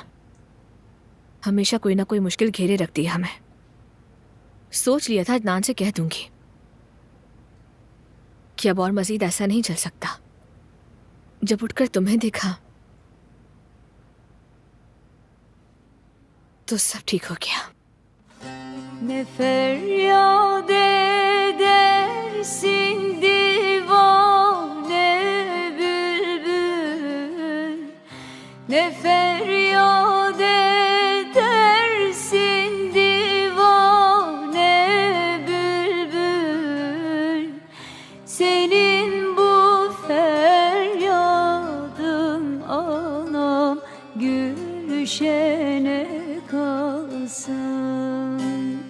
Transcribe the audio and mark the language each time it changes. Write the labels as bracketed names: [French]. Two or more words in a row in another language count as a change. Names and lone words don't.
[Urdu] ہمیشہ کوئی نہ کوئی مشکل گھیرے رکھتی ہے ہمیں. سوچ لیا تھا عدنان سے کہہ دوں گی کہ اب اور مزید ایسا نہیں چل سکتا. جب اٹھ کر تمہیں دیکھا تو سب ٹھیک ہو گیا. [Turkish] Ne feryat edersin divane bülbül, ne feryat edersin divane bülbül, senin bu feryadın anam gülşene kalsın.